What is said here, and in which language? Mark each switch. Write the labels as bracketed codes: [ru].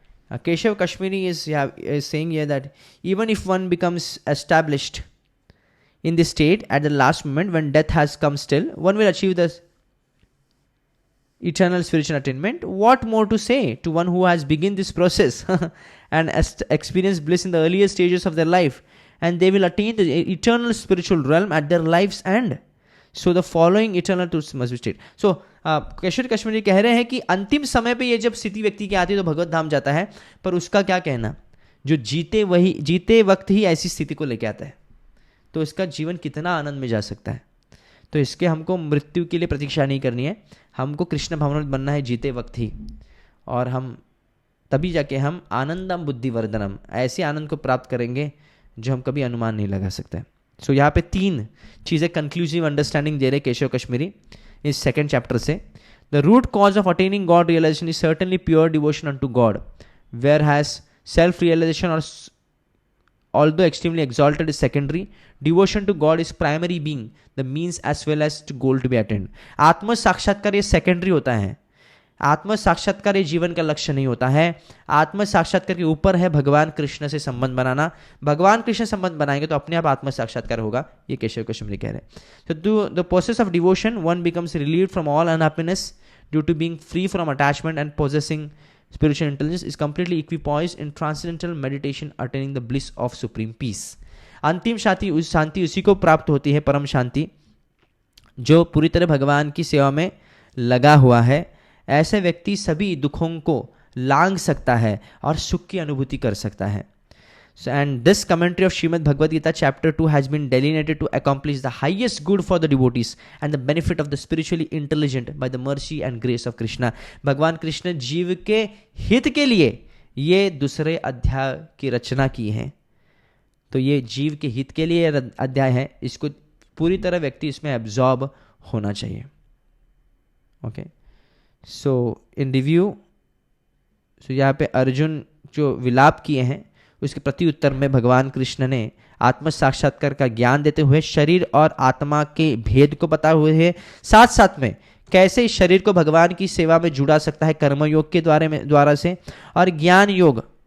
[en] Keshav Kashmiri is saying here that even if one becomes established in this state at the last moment when death has come, still one will achieve the eternal spiritual attainment. What more to say to one who has begun this process and experienced bliss in the earlier stages of their life, and they will attain the eternal spiritual realm at their life's end. So the following eternal truths must be stated. [hi] So Keshav Kashmiri कह रहे हैं कि अंतिम समय पे ये जब स्थिति व्यक्ति की आती है तो भगवत धाम जाता है, पर उसका क्या कहना, जो जीते वक्त ही ऐसी स्थिति को लेके आता है तो इसका जीवन कितना आनंद में जा सकता है. तो इसके हमको मृत्यु के लिए प्रतीक्षा नहीं करनी है, हमको कृष्ण भावनामृत बनना है जीते वक्त ही, और हम तभी जाके हम आनंदम बुद्धिवर्धनम, ऐसे आनंद को प्राप्त करेंगे जो हम कभी अनुमान नहीं लगा सकते. सो यहाँ पे 3 चीज़ें [en] conclusive understanding [hi] दे रहे केशव कश्मीरी इस [en] second chapter [hi] से. [en] The root cause of attaining God realization is certainly pure devotion unto God, where has self realization और although extremely exalted is secondary, devotion to God is primary, being the means as well as to goal to be attained. [hi] आत्म साक्षात्कार ये secondary होता है. आत्म साक्षात्कार ये जीवन का लक्ष्य नहीं होता है. आत्म साक्षात्कार के ऊपर है भगवान कृष्ण से संबंध बनाना. भगवान कृष्ण संबंध बनाएंगे तो अपने आप आत्म साक्षात्कार होगा, ये केशव कश्मीरी कह रहे हैं. [en] तो the process of devotion one becomes relieved from all unhappiness due to being free from attachment and possessing spiritual intelligence is completely equipoised in transcendental meditation, attaining the bliss of supreme peace. [hi] अंतिम शांति उसी को प्राप्त होती है, परम शांति, जो पूरी तरह भगवान की सेवा में लगा हुआ है. ऐसे व्यक्ति सभी दुखों को लांघ सकता है और सुख की अनुभूति कर सकता है. [en] So, and this commentary of Srimad Bhagavad Gita chapter 2 has been delineated to accomplish the highest good for the devotees and the benefit of the spiritually intelligent by the mercy and grace of Krishna. [hi] भगवान कृष्ण जीव के हित के लिए ये दूसरे अध्याय की रचना की है. तो ये जीव के हित के लिए अध्याय है, इसको पूरी तरह व्यक्ति इसमें एब्जॉर्ब होना चाहिए. [en] okay, so in review, [hi] सो यहाँ पे अर्जुन जो विलाप किए हैं उसके प्रति उत्तर में भगवान कृष्ण ने आत्म साक्षात्कार का ज्ञान देते हुए शरीर और आत्मा के भेद को बताए हुए हैं, साथ साथ में कैसे इस शरीर को भगवान की सेवा में जुड़ा सकता है कर्मयोग के द्वारा से, और ज्ञान योग